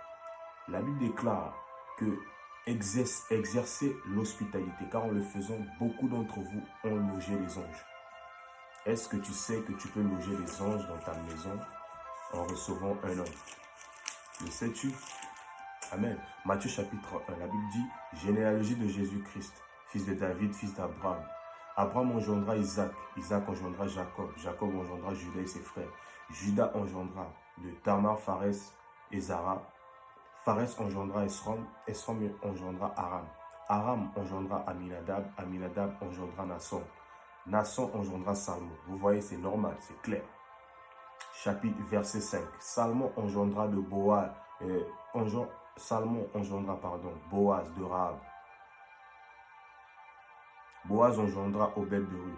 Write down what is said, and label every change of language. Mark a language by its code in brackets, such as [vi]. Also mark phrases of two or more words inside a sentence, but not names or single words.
[fr] La Bible déclare que exercer l'hospitalité, car en le faisant, beaucoup d'entre vous ont logé les anges. Est-ce que tu sais que tu peux loger les anges dans ta maison en recevant un homme? Le sais-tu? Amen. Matthieu chapitre 1, la Bible dit: généalogie de Jésus-Christ, fils de David, fils d'Abraham. Abraham engendra Isaac, Isaac engendra Jacob, Jacob engendra Judas et ses frères. Judas engendra de Tamar, Pharès et Zara. Pharès engendra Esrom, Esrom engendra Aram. Aram engendra Aminadab, Aminadab engendra Nasson. Nasson engendra Salmon. Vous voyez, c'est normal, c'est clair. chapitre verset 5. Salmon engendra de Boaz, Salmon engendra, Boaz de Rahab. Boaz engendra Obed de Ruth.